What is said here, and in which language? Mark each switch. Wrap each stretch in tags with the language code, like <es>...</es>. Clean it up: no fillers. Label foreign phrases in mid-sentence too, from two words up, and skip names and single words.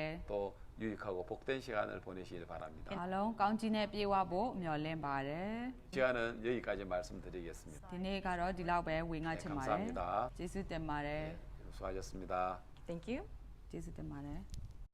<ko>또 유익하고 복된 시간을 보내시길 바랍니다.</ko> <my>အားလုံးကောင်းချီးနဲ့ပြေဝဖို့မျှော်လင့်ပါတယ်</my> <ko>시간은 여기까지 말씀드리겠습니다.</ko> <my>ဒီနေ့ကတော့ဒီလောက်ပဲဝင်ငါချင်ပါတယ်</my> <ko>감사합니다.</ko> <my>ကျေးဇူးတင်ပါတယ်</my> <ko>수고하셨습니다.</ko> <en>Thank you.</en> <my>ကျေးဇူးတင်ပါတယ်</my>